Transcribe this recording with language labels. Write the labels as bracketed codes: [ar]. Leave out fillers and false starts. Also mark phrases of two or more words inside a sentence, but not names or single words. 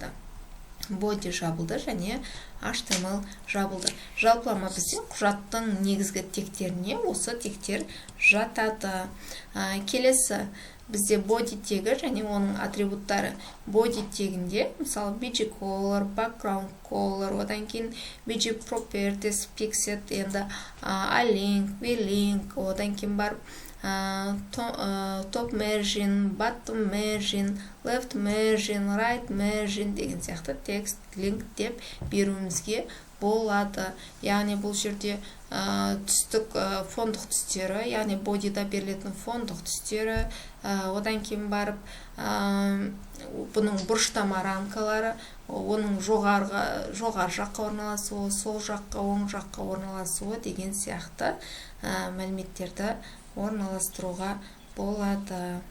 [kk] Body жабылды және HTML жабылды. Жалпылама бізде құжаттың негізгі тегтеріне осы тегтер жатады. Келесі бізде body тегі және оның атрибуттары. [en] Body [kk] тегінде, мысалы, [en] bg color, background color, [kk] одан кейін [en] bg properties, pixel, [kk] енді [en] alink, vlink, [kk] одан кейін бар [en] top margin, bottom margin, left margin, right margin [kk] деген сияқты текст, линк деп беруімізге болады. Яғни бұл жерде түстік фондық түстері, яғни бодида берілетін фондық түстері, одан кейін барып бұның бұрыштама рамкалары, оның жоғары жаққа орналасуы, сол жаққа, оң жаққа орналасуы деген сияқты мәліметтерді орналастыруға болады.